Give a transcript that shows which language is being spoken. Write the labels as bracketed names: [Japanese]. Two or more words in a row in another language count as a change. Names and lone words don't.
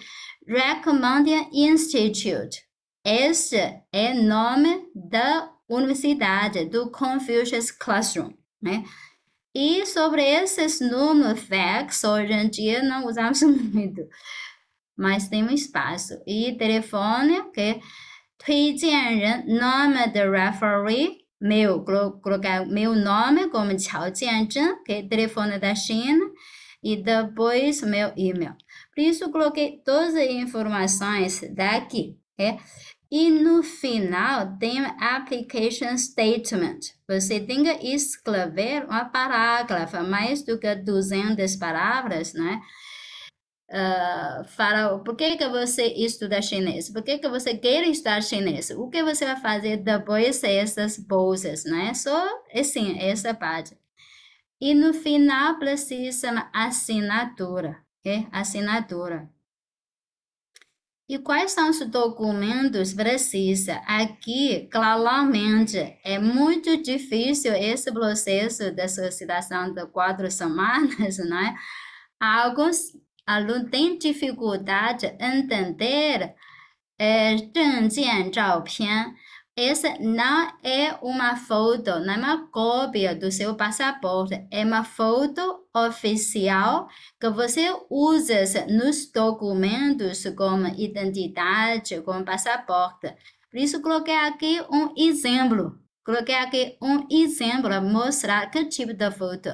[English] Recommended Institute. [Portuguese] Esse é o nome da universidade, do Confucius Classroom, né? E sobre esses números facts, hoje em dia não usamos muito, mas tem um espaço. E telefone, ok? 推荐人 nome do referee, colocar meu nome como Qiao Jianzhen, que é telefone da China, e depois meu e-mail. Por isso, coloquei todas as informações daqui, ok? E no final tem [English] application statement. [Portuguese] Você tem que escrever uma parágrafo, mais do que 200 palavras, né? Fala por que que você estuda chinês, por que que você quer estudar chinês, o que você vai fazer depois dessas bolsas, né? Só assim, essa parte. E no final precisa uma assinatura, ok? Assinatura. E quais são os documentos precisa? Aqui, claramente, é muito difícil esse processo de solicitação de 4 semanas, né? Alguns alunos têm dificuldade em entender [Chinese] 证件照片. [Portuguese] Essa não é uma foto, não é uma cópia do seu passaporte, é uma foto oficial que você usa nos documentos como identidade, como passaporte. Por isso, coloquei aqui um exemplo. Coloquei aqui um exemplo para mostrar que tipo de foto.